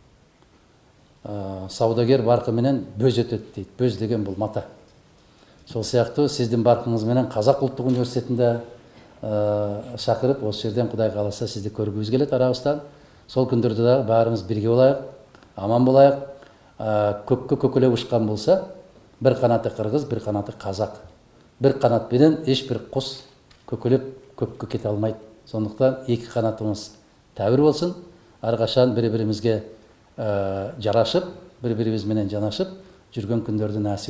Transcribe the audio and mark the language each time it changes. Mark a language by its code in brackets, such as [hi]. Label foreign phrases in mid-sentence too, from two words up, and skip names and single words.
[ky] Саудагер баркы менен бөз өтөт дейт. Бөз деген бул мата. Сол сыяктуу сиздин баркыңыз менен Казак улуттук университетинде чакырып, осы жерден Кудай кааласа сизди көргүбүз келет арабыздан. Сол күндөрдө дагы баарыбыз бирге болайык, аман болайык. [kk] Көккө көкөлөп учкан болса, бір қанаты қырғыз, бір қанаты қазақ. Бір қанатпенен ешбір құс көкелеп көкке кете алмайды. Сондықтан екі қанатымыз тәуір болсын, әрқашан бір-бірімізге жарашып, бір-бірімізбенен жанашып жүрген күндерді нәсіп етсін.